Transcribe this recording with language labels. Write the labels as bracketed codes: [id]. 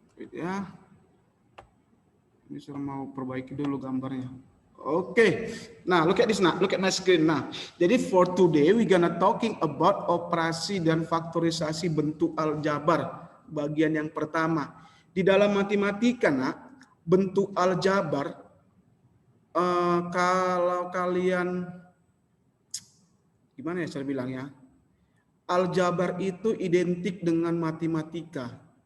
[id] Ya, ini saya mau perbaiki dulu gambarnya. [en] Oke, nah look at this now, look at my screen now. [id] Jadi [en] for today we gonna talking about [id] operasi dan faktorisasi bentuk aljabar bagian yang pertama. Di dalam matematika nak, bentuk aljabar kalau kalian gimana ya saya bilang ya, aljabar itu identik dengan matematika.